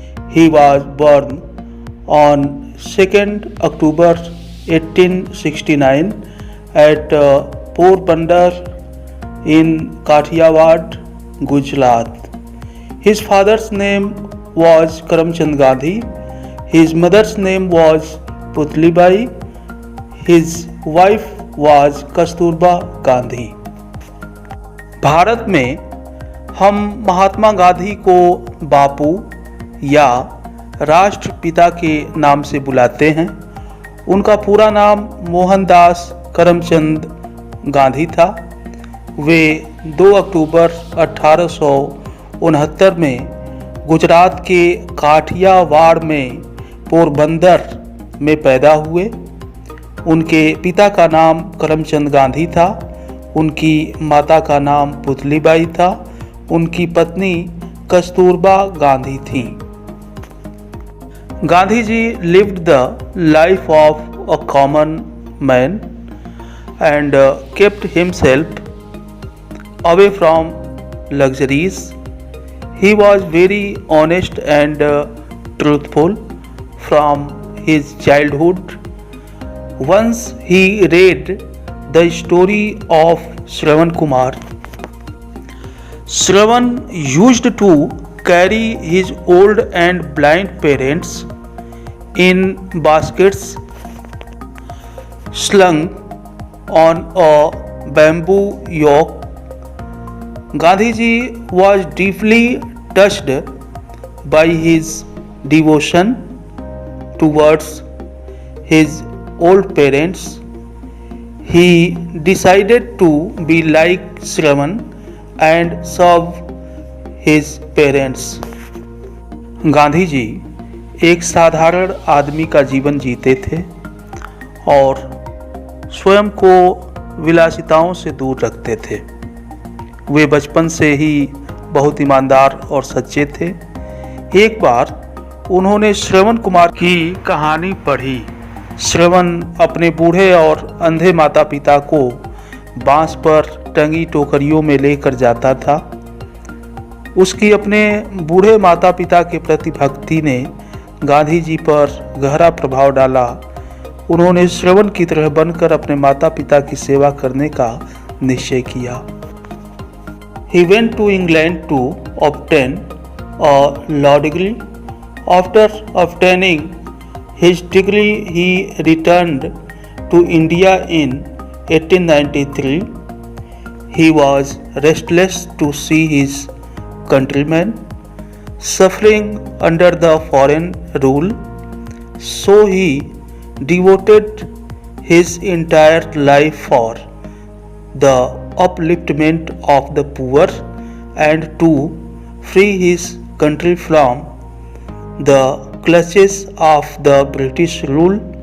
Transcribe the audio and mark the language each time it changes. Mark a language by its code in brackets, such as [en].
[en] He was born on 2nd October 1869 at Porbandar in Kathiawad, Gujarat. His father's name was Karamchand Gandhi. His mother's name was Putlibai. His wife was Kasturba Gandhi. [hi] Bharat में हम महात्मा गांधी को बापू या राष्ट्रपिता के नाम से बुलाते हैं। उनका पूरा नाम मोहनदास करमचंद गांधी था। वे 2 अक्टूबर 1869 में गुजरात के काठियावाड़ में पोरबंदर में पैदा हुए। उनके पिता का नाम करमचंद गांधी था। उनकी माता का नाम पुतलीबाई था। उनकी पत्नी कस्तूरबा गांधी थी। [en] Gandhi ji lived the life of a common man and kept himself away from luxuries. He was very honest and truthful from his childhood. Once he read the story of Shravan Kumar. Shravan used to carry his old and blind parents in baskets slung on a bamboo yoke. Gandhi ji was deeply touched by his devotion towards his old parents. He decided to be like Shravan and serve his parents. [hi] Gandhi ji एक साधारण आदमी का जीवन जीते थे और स्वयं को विलासिताओं से दूर रखते थे। वे बचपन से ही बहुत ईमानदार और सच्चे थे। एक बार उन्होंने श्रवण कुमार की कहानी पढ़ी। श्रवण अपने बूढ़े और अंधे माता पिता को बांस पर टंगी टोकरियों में लेकर जाता था। उसकी अपने बूढ़े माता पिता के प्रति भक्ति ने गांधी जी पर गहरा प्रभाव डाला। उन्होंने श्रवण की तरह बनकर अपने माता पिता की सेवा करने का निश्चय किया। [en] He went to England to obtain a law degree. After obtaining his degree, he returned to India in 1893. He was restless to see his countrymen suffering under the foreign rule, so he devoted his entire life for the upliftment of the poor and to free his country from the clutches of the British rule.